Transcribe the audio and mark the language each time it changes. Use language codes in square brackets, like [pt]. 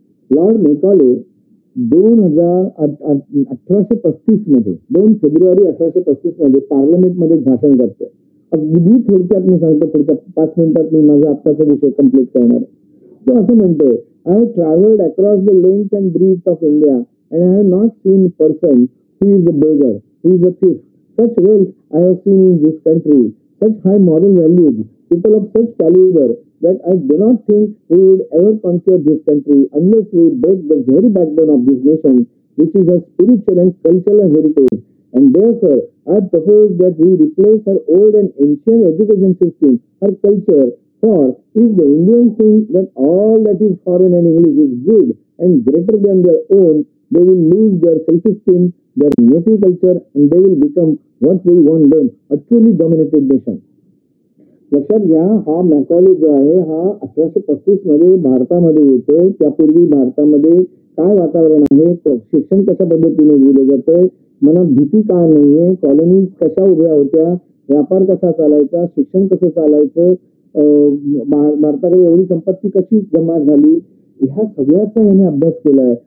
[mr] Lord Macaulay 1835 मध्ये, 2 February 1835 मध्ये पार्लमेंटमध्ये एक भाषण करतोय. अगदी थोडक्यात मी सांगतो, पुढच्या 5 मिनिटात मी माझा आत्ताचा विषय कम्प्लीट करणार आहे. तो असं म्हणतोय, [en] I have travelled across the length and breadth of India and I have not seen person who is a beggar, who is a thief. Such wealth I have seen in this country, such high moral values, people of such caliber that I do not think we would ever conquer this country unless we break the very backbone of this nation, which is a spiritual and cultural heritage. And therefore, I propose that we replace her old and ancient education system, her culture, for if the Indians think that all that is foreign and English is good and greater than their own, they will lose their self-esteem, their native culture, and they will become what we want them, a truly dominated nation. [mr] लक्षात घ्या, हा Macaulay जो आहे हा 1835 मध्ये भारतामध्ये येतोय. त्यापूर्वी भारतामध्ये काय वातावरण आहे, शिक्षण कशा पद्धतीने दिलं जातंय, मनात भीती का नाहीये, कॉलनीज कशा उभ्या होत्या, व्यापार कसा चालायचा, शिक्षण कसं चालायचं, भारताकडे एवढी संपत्ती कशी जमा झाली, ह्या सगळ्याचा याने अभ्यास केलाय.